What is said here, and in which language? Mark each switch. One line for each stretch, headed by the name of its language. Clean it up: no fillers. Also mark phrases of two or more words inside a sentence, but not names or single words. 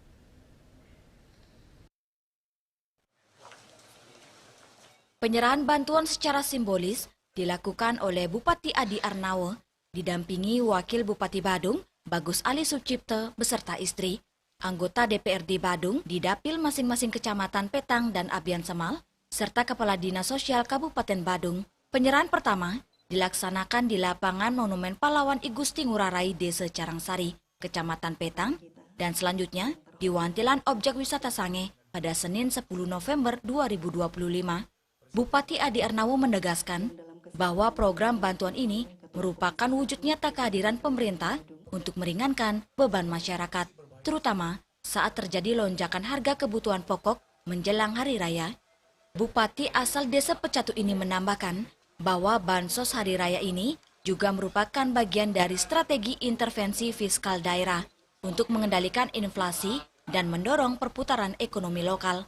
Indonesian: Penyerahan bantuan secara simbolis dilakukan oleh Bupati Adi Arnawa, didampingi Wakil Bupati Badung, Bagus Ali Sucipto beserta istri, anggota DPRD Badung di dapil masing-masing kecamatan Petang dan Abian Semal, serta Kepala Dinas Sosial Kabupaten Badung. Penyerahan pertama dilaksanakan di lapangan Monumen Pahlawan I Gusti Ngurah Rai Desa Carangsari, Kecamatan Petang, dan selanjutnya di Wantilan Objek Wisata Sange pada Senin 10 November 2025. Bupati Adi Arnawa menegaskan bahwa program bantuan ini merupakan wujud nyata kehadiran pemerintah untuk meringankan beban masyarakat, terutama saat terjadi lonjakan harga kebutuhan pokok menjelang Hari Raya. Bupati asal Desa Pecatu ini menambahkan bahwa Bansos Hari Raya ini juga merupakan bagian dari strategi intervensi fiskal daerah untuk mengendalikan inflasi dan mendorong perputaran ekonomi lokal.